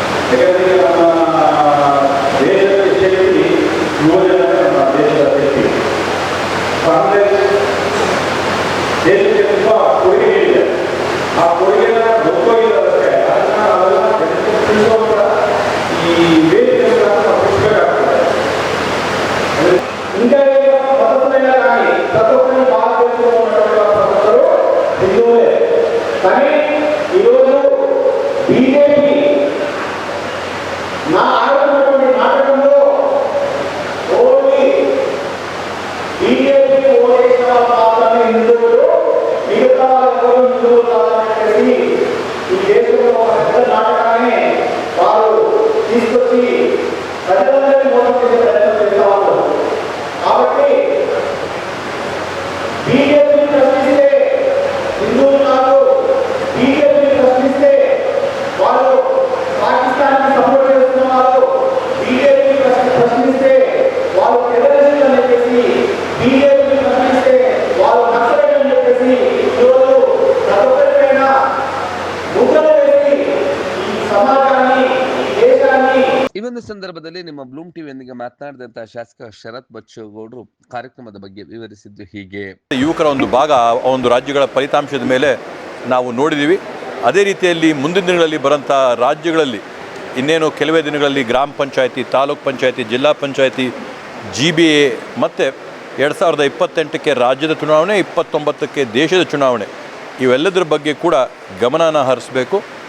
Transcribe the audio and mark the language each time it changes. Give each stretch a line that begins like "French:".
Kannada: ಯಾಕಂದರೆ ನಮ್ಮ ದೇಶದ ಶಕ್ತಿ ಯುವಜನ, ನಮ್ಮ ದೇಶದ ಶಕ್ತಿ. ಕಾಂಗ್ರೆಸ್ ದೇಶಕ್ಕೆ ತುಂಬ ಕೊಡುಗೆ ನೀಡಿದೆ. ಆ ಕೊಡುಗೆನ ಗೊತ್ತೋಗಿರೋದಕ್ಕೆ ಅದನ್ನು ಅವೆಲ್ಲ ತಿಳಿಸುವಂಥ ಈ ವೇದಿಕೆಗಳನ್ನು ನಾವು ಕೊಡಬೇಕಾಗ್ತದೆ.
Telugu: ఇంకా పద్ధతులైనా కానీ ప్రతి ఒక్కరిని భారతదేశంలో ఉన్నటువంటి ప్రజలు హిందువులే. కానీ ఈరోజు బీజేపీ నా ఆడుతున్నటువంటి నాటకంలో ఓన్లీ బీజేపీ ఓటేసిన మాత్రమే హిందువులు, మిగతా ఎవరు హిందువులు కాదని చెప్పి ఈ దేశంలో ఒక పెద్ద నాటకాన్ని వారు తీసుకొచ్చి ప్రజలందరినీ మోసం చేసే ప్రయత్నం చేస్తా ఉన్నారు. కాబట్టి బీజేపీ ప్రశ్నిస్తే హిందువులు కాదు, బీజేపీ ప్రశ్నిస్తే వాళ్ళు పాకిస్తాన్కి సపోర్ట్ చేస్తున్న వాళ్ళు, బీజేపీ ప్రశ్నిస్తే వాళ్ళు టెర్రరిస్ట్ అని చెప్పేసి, బీజేపీ ప్రశ్నిస్తే వాళ్ళు నక్సలైట్ అని చెప్పేసి ఈరోజు ప్రతి ఒక్కరిపైన ముద్రలు వేసి ఈ సమాజాన్ని, ఈ దేశాన్ని.
Kannada: ಈ ಒಂದು ಸಂದರ್ಭದಲ್ಲಿ ನಿಮ್ಮ ಬ್ಲೂಮ್ ಟಿವಿಯೊಂದಿಗೆ ಮಾತನಾಡಿದಂತಹ ಶಾಸಕ ಶರತ್ ಬಚ್ಚೇಗೌಡರು ಕಾರ್ಯಕ್ರಮದ ಬಗ್ಗೆ ವಿವರಿಸಿದ್ದು ಹೀಗೆ. ಯುವಕರ ಒಂದು ಭಾಗ ಆ ಒಂದು ರಾಜ್ಯಗಳ ಫಲಿತಾಂಶದ ಮೇಲೆ ನಾವು ನೋಡಿದ್ದೀವಿ. ಅದೇ ರೀತಿಯಲ್ಲಿ ಮುಂದಿನ ದಿನಗಳಲ್ಲಿ ಬರೋಂಥ ರಾಜ್ಯಗಳಲ್ಲಿ ಇನ್ನೇನು ಕೆಲವೇ ದಿನಗಳಲ್ಲಿ ಗ್ರಾಮ ಪಂಚಾಯತಿ, ತಾಲೂಕ್ ಪಂಚಾಯತಿ, ಜಿಲ್ಲಾ ಪಂಚಾಯತಿ, GBA ಮತ್ತು 2028ಕ್ಕೆ ರಾಜ್ಯದ ಚುನಾವಣೆ, 29ಕ್ಕೆ ದೇಶದ ಚುನಾವಣೆ, ಇವೆಲ್ಲದರ ಬಗ್ಗೆ ಕೂಡ ಗಮನನ ಹರಿಸಬೇಕು.